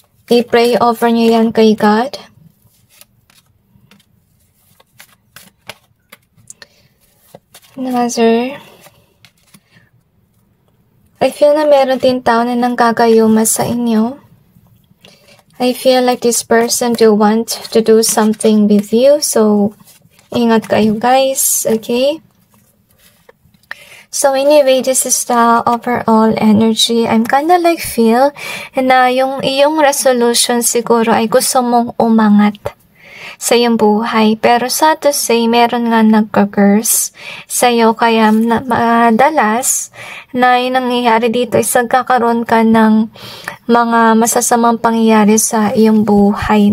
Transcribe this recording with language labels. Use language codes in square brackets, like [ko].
[tl] I-pray over niyo yan kay God. [en] Another. I feel [tl] na meron din tao na nanggagayuma sa inyo. [en] I feel like this person do want to do something with you. [tl] So, ingat kayo guys. Okay? [en] So, anyway, this is the overall energy. I'm kinda feel [tl] na yung iyong resolution siguro ay gusto mong umangat sa iyong buhay. Pero [en] sad to say, [tl] meron nga nagka-curse sa iyo. Kaya madalas na yung nangyayari dito is nagkakaroon ka ng mga masasamang pangyayari sa iyong buhay.